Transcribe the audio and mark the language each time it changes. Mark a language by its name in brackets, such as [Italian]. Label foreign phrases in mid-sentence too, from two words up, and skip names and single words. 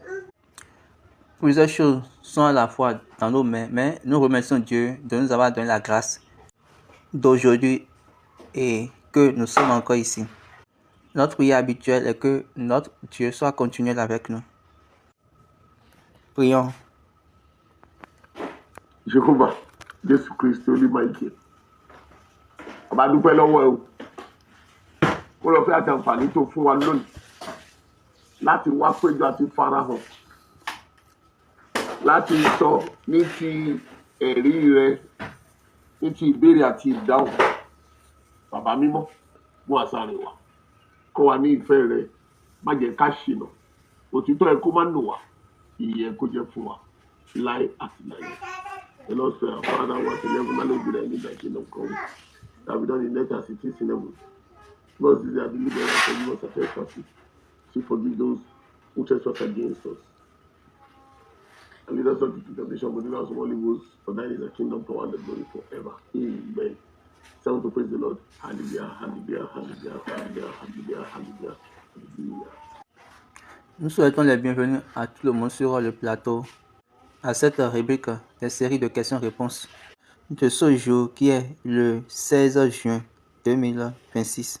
[French] Plusieurs choses sont à la fois dans nos mains, mais nous remercions Dieu de nous avoir donné la grâce d'aujourd'hui et que nous sommes encore ici. Notre prière habituelle est que notre Dieu soit continuel avec nous. Prions. Jéhovah, [Yoruba] Jésù Kristi Olúmáìkè. Ọba dúpẹ́ lọ́wọ́ ẹ o. Ó lọ fẹ́ àti àǹfààní tó fún wa lónìí láti wá péjọ àti farahàn láti sọ ní ti ẹ̀rí rẹ ní ti ìbéèrè àti ìdáhùn. Bàbá mímọ́ mú àṣàrè wá. Kọ́ wa ní ìfẹ́ rẹ, má jẹ́ ká ṣìnà. Òtítọ́ ẹ kó má nù wá, ìyè ẹ kó jẹ́ fún wa láé àti láé. [English] And also, our Father was in heaven, hallowed be thy name, thy kingdom come. That we done in earth as it is in heaven. Lord, this is our daily bread, and forgive us our trespasses. To forgive those who trespass against us. And lead us not into temptation, but deliver us from all evils. For thine is the kingdom, power, and the glory forever. Amen. Someone to praise the Lord. Hallelujah, hallelujah, hallelujah, hallelujah, hallelujah, hallelujah, hallelujah. [French] Nous souhaitons les bienvenus à tout le monde sur le plateau, à cette rubrique des séries de questions-réponses de ce jour qui est le 16 juin 2026.